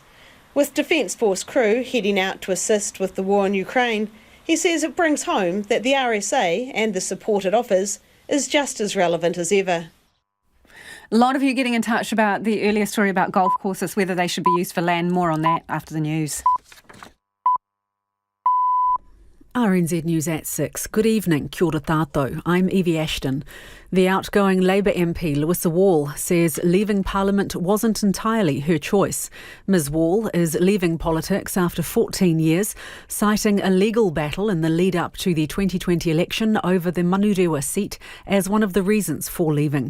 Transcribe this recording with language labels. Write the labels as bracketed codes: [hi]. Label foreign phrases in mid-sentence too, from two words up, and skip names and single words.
[en] With Defence Force crew heading out to assist with the war in Ukraine, he says it brings home that the RSA and the support it offers is just as relevant as ever. A lot of you getting in touch about the earlier story about golf courses, whether they should be used for land. More on that after the news. RNZ News at 6. Good evening, [mi] kia ora tātou. [en] I'm Evie Ashton. The outgoing Labour MP, Louisa Wall, says leaving Parliament wasn't entirely her choice. Ms Wall is leaving politics after 14 years, citing a legal battle in the lead-up to the 2020 election over the Manurewa seat as one of the reasons for leaving.